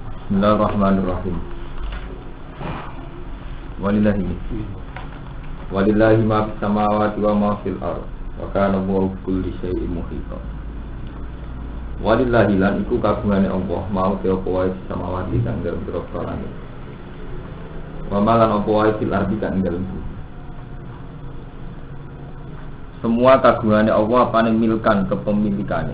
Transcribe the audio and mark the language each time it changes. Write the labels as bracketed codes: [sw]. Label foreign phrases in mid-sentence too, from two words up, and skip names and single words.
[ar] بسم الله الرحمن الرحيم. ولله ما في السماوات وما في الأرض وكان الله بكل شيء محيطا. [jv] Walillahi lan iku kagungane Allah mau te apa wae [ar] في السماوات [jv] kang dalem pira-pira langit. Wa ma lan apa wae [ar] في الأرض [jv] kang dalem bumi. Semua kagungane Allah apane milkan kepemilikane.